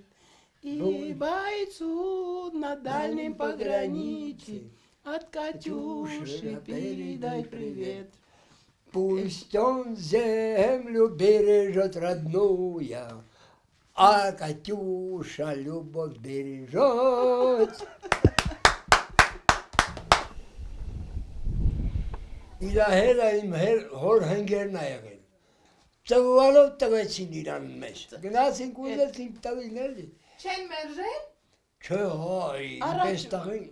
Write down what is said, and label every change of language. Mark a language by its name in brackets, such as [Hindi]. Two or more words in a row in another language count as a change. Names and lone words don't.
[Russian] И бойцу на дальнем пограничье от Катюши передай привет. Пусть он землю бережет родную, а Катюша любовь бережет. [Armenian] Իրահերը իմ հոր հնգերն ա եղել, ծվվալով տվեցին իրան մեզ, գնացինք ուզեցինք տվին էլի։ Չեն մերժել։ Չէ, այ, պես տղին։